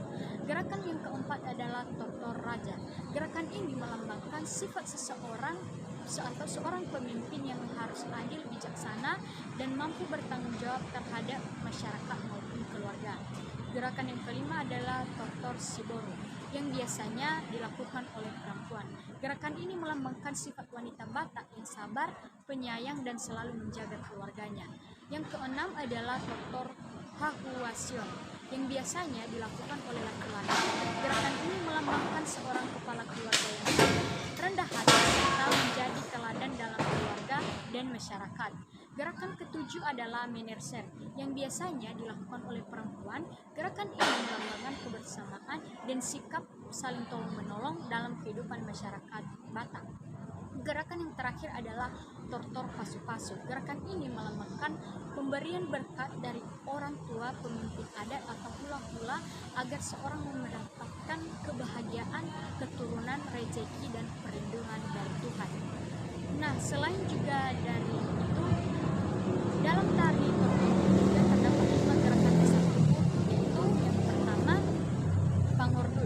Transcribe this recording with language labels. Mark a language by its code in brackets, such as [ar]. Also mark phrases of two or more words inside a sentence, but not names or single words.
[id] Gerakan yang keempat adalah tortor raja. Gerakan ini melambangkan sifat seseorang atau seorang pemimpin yang harus adil, bijaksana, dan mampu bertanggung jawab terhadap masyarakat maupun keluarga. Gerakan yang kelima adalah tortor siboro, yang biasanya dilakukan oleh perempuan. Gerakan ini melambangkan sifat wanita Batak yang sabar, penyayang, dan selalu menjaga keluarganya. Yang keenam adalah tortor hahuasion, yang biasanya dilakukan oleh laki-laki. Gerakan ini melambangkan seorang kepala keluarga yang rendah hati serta menjadi teladan dalam keluarga dan masyarakat. Gerakan ketujuh adalah menerser, yang biasanya dilakukan oleh perempuan. Gerakan ini melambangkan kebersamaan dan sikap saling tolong-menolong dalam kehidupan masyarakat Batak. Gerakan yang terakhir adalah tortor pasu-pasu. Gerakan ini melambangkan pemberian berkat dari orang tua, pemimpin adat, atau hula-hula agar seorang mendapatkan kebahagiaan, keturunan, rezeki, dan perlindungan dari Tuhan. Nah, selain juga dari itu, dalam tari tortor juga terdapat 5 gerakan dasar tubuh, yaitu yang pertama, pangordut.